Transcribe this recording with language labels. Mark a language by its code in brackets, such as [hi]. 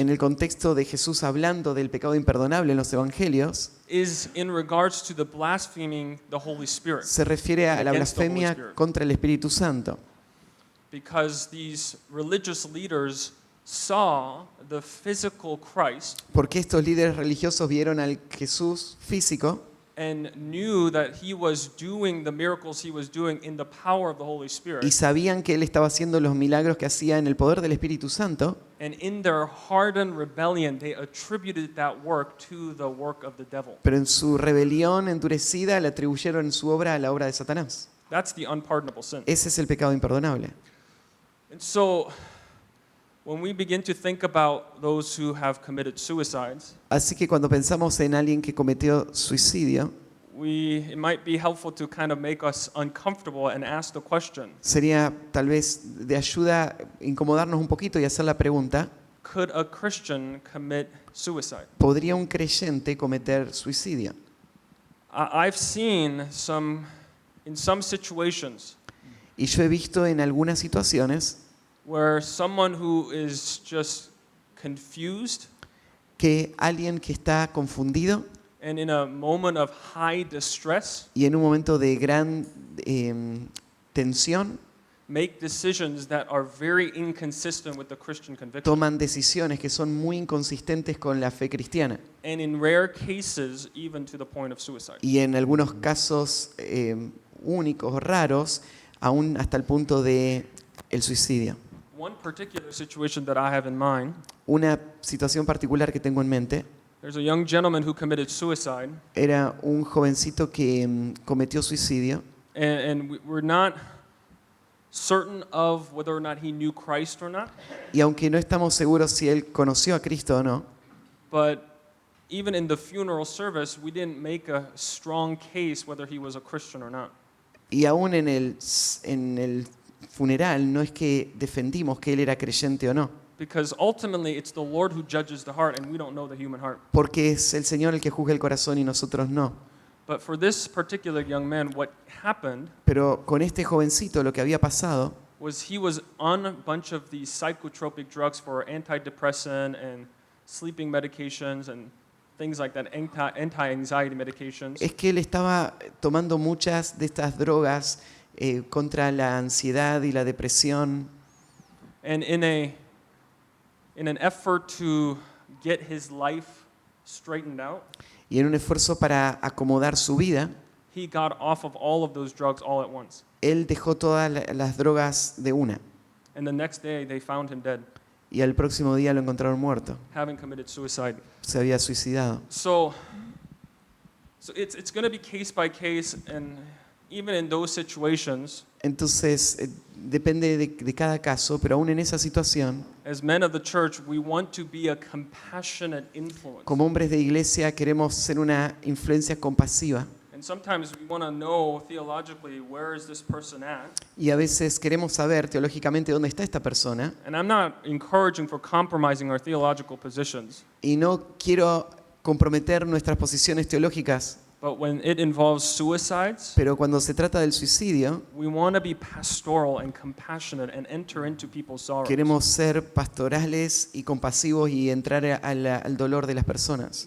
[es] En el contexto de Jesús hablando del pecado imperdonable en los evangelios, [en] is in regards to the blaspheming the Holy Spirit, [es] se refiere a la [en] Against the Holy [es] blasfemia [en] Spirit. [es] contra el Espíritu Santo. [en] because these religious leaders saw the physical Christ [es] Porque estos líderes religiosos vieron al Jesús físico [en] and knew that he was doing the miracles he was doing in the power of the Holy Spirit. [es] y sabían que Él estaba haciendo los milagros que hacía en el poder del Espíritu Santo, [en] And in their hardened rebellion, they attributed that work to the work of the devil. [es] pero en su rebelión endurecida le atribuyeron su obra a la obra de Satanás. [en] That's the unpardonable sin. [es] Ese es el pecado imperdonable. [en] And so, when we begin to think about those who have committed suicides, [es] Así que cuando pensamos en alguien que cometió suicidio, [en] it might be helpful to kind of make us uncomfortable and ask the question, [es] sería tal vez de ayuda incomodarnos un poquito y hacer la pregunta, [en] could a Christian commit suicide? [es] ¿podría un creyente cometer suicidio? [en] I've seen in some situations [es] Y yo he visto en algunas situaciones [en] where someone who is just confused [es] que alguien que está confundido [en] and in a moment of high distress [es] y en un momento de gran tensión [en] make decisions that are very inconsistent with the Christian conviction. [es] toman decisiones que son muy inconsistentes con la fe cristiana [en] And in rare cases, even to the point of suicide. [es] y en algunos casos únicos o raros, aún hasta el punto de el suicidio. [en] one particular situation that I have in mind. [es] Una situación particular que tengo en mente [en] There's a young gentleman who committed suicide, [es] era un jovencito que cometió suicidio [en] and we're not certain of whether or not he knew Christ or not. [es] y aunque no estamos seguros si él conoció a Cristo o no, [en] But even in the funeral service, we didn't make a strong case whether he was a Christian or not. [es] y aún en el funeral no es que defendimos que él era creyente o no, [en] Because ultimately, it's the Lord who judges the heart, and we don't know the human heart. [es] porque es el Señor el que juzga el corazón y nosotros no. [en] But for this particular young man, what happened [es] Pero con este jovencito lo que había pasado [en] was he was on a bunch of these psychotropic drugs for antidepressant and sleeping medications and things like that, anti-anxiety medications. [es] es que él estaba tomando muchas de estas drogas contra la ansiedad y la depresión. [en] And in an effort to get his life straightened out, [es] Y en un esfuerzo para acomodar su vida, [en] he got off of all of those drugs all at once. [es] él dejó todas las drogas de una. [en] And the next day, they found him dead, [es] Y al próximo día lo encontraron muerto. [en] having committed suicide. [es] Se había suicidado. [en] So it's going to be case by case, and even in those situations, [es] Entonces, depende de cada caso, pero aún en esa situación, [en] as men of the church, we want to be a compassionate influence. [es] como hombres de iglesia, queremos ser una influencia compasiva. [en] And sometimes we want to know theologically, where is this person at? [es] Y a veces queremos saber teológicamente dónde está esta persona. [en] And I'm not encouraging for compromising our theological positions, [es] Y no quiero comprometer nuestras posiciones teológicas, [en] but when it involves suicides, [es] pero cuando se trata del suicidio, [en] we want to be pastoral and compassionate and enter into people's sorrows. [es] queremos ser pastorales y compasivos y entrar al dolor de las personas.